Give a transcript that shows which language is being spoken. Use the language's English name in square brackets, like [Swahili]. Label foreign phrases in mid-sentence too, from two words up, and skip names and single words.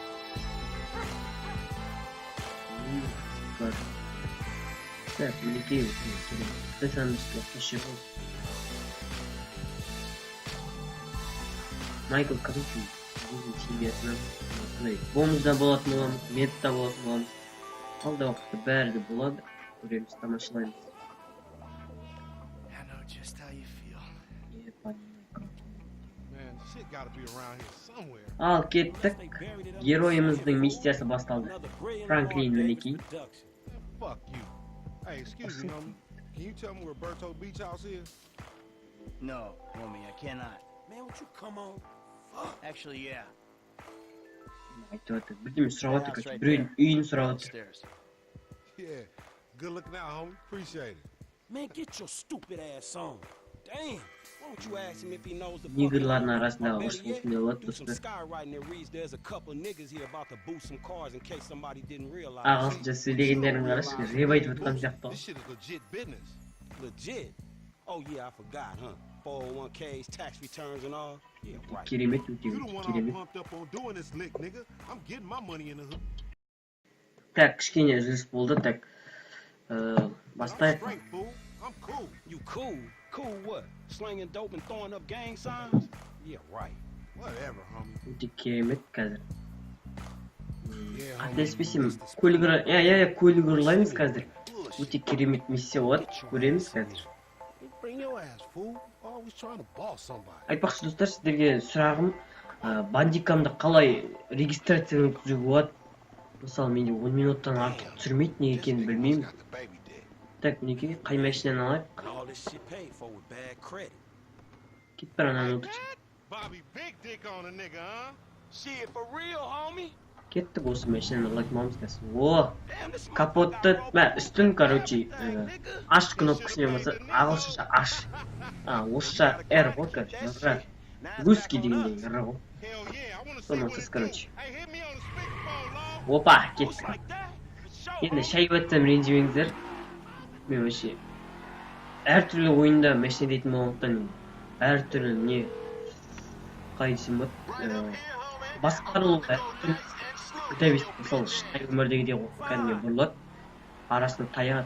[Kazakh] Так, мінекей специальностьқа қосып. Майкл Каналдың семьясынан бомызда болатын боламыз, метта болатын боламыз. Алда уақытта бәрі де болады. Көреміз, тамашалаймыз. [English] I know just how you feel. Man, shit [Kazakh] Ал кеттік. Геройымыздың миссиясы басталды. Франклин мінекей. [English] Fuck you. Hey, excuse me, homie. Can you tell me where Berto Beach House is? No, homie, I cannot. Man, would you come on? Actually, yeah. [Kazakh] Айтып отыр. Бірдеме сұрап отыр, короче. Біреудің үйін сұрап отыр. [English] Upstairs. Yeah. Good looking out, homie. Appreciate it. Man, get your stupid ass on. Damn. Why don't you ask him if he knows the [Kazakh] Негрлардың арасындағы ұрыс болсын деп отыр [English] Do some [Kazakh] достар. [English] skywriting that reads there's a couple niggas here about to boost some cars in case somebody didn't realize. [Kazakh] Ағылшынша сөйлегендерін қарашы, реп айтып отқан сияқты ғой. [English] This shit is legit business. Legit. Oh yeah, I forgot, huh? 401ks, tax returns and all. Yeah, right. [Kazakh] Керемет, өте [English] You the one all [Kazakh] керемет. [English] pumped up on doing this lick, nigga. I'm getting my money in the hood. [Kazakh] Так, кішкене үзіліс болды. Так, бастайық. [English] Straight, fool. I'm cool. You cool? Cool what? Slinging dope and throwing up gang signs? Yeah, right. Whatever, homie. [Kazakh] Өте керемет қазір. [English] Yeah, [Kazakh] Қателеспесем, көлік ұрлаймыз қазір. Өте керемет миссия болады. Көреміз қазір. Bring your ass, fool. Always trying to boss somebody. Айтпақшы достар, сіздерге сұрағым, бандикамды қалай регистрация өткізуге болады? Мысалы, менде 10 минуттан артық түсірмейді, неге екенін білмеймін. [English] Got the baby dead. [Kazakh] Так, мінекей, қай машинаны алайық? [English] And all this shit paid for with bad credit. [Kazakh] Кет бір ананы отыршы. [English] Bobby, big dick on a nigga, huh? Shit, for real, homie? [Kazakh] Кеттік осы машинаны ұрлайтын қазір. О, [English] Damn, this [Kazakh] капотты, үстін, короче, аш кнопкасымен болса, ағылшынша аш. Орысша R ғой, короче. Русский дегендей R ғой. [English] Hell yeah, I wanna see [Kazakh] Соны [English] what [Kazakh] сіз, [English] it do. [Kazakh] короче. [English] Hey, hit me on the speakerphone, Lord. [Kazakh] Опа, кеттік. [English] like that? For sure, [Kazakh] Енді шай өтсем ренжімеңіздер. Мен вообще әртүрлі ойында машина дейтін болғандықтан әртүрлі не қалай десем болады, басқарылу әртүрлі күтәбес, мысалы шынайы өмірдегідей кәдімгі бұрылады, арасында таянады.